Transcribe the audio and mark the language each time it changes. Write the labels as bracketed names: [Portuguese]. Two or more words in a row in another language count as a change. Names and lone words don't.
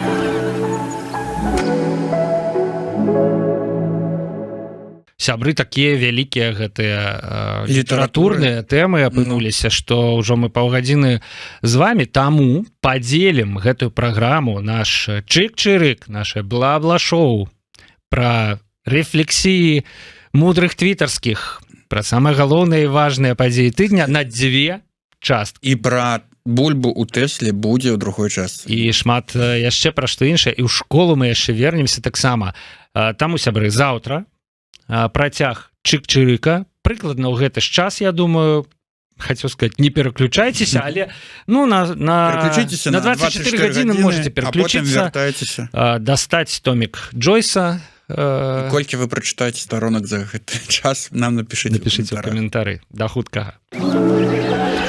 [Belarusian] Сябры, такія вялікія гэтыя літаратурныя тэмы апынуліся, што ўжо мы паўгадзіны з вамі, таму падзелім гэтую праграму, наш чык-чырык, наше бла-бла-шоу пра рэфлексіі мудрых твітарскіх, пра самыя галоўныя і важныя падзеі тыдня на 2 часткі. І пра бульбу ў Тэсле будзе ў другой частцы. І шмат яшчэ пра што іншае, і ў школу мы яшчэ вернемся таксама. Таму, сябры, заўтра працяг чык-чырыка, прыкладна ў гэты ж час, [Russian] я думаю, хотел сказать, не переключайтесь, [Belarusian] але ну, [Russian] Переключитесь [Belarusian] на 24 гадзіны [Russian] можете переключиться, достать томик Джойса. [Belarusian] Колькі вы прачытаеце сторонок за гэты час, [Russian] нам напишите [Belarusian] в каментары. Да хуткага.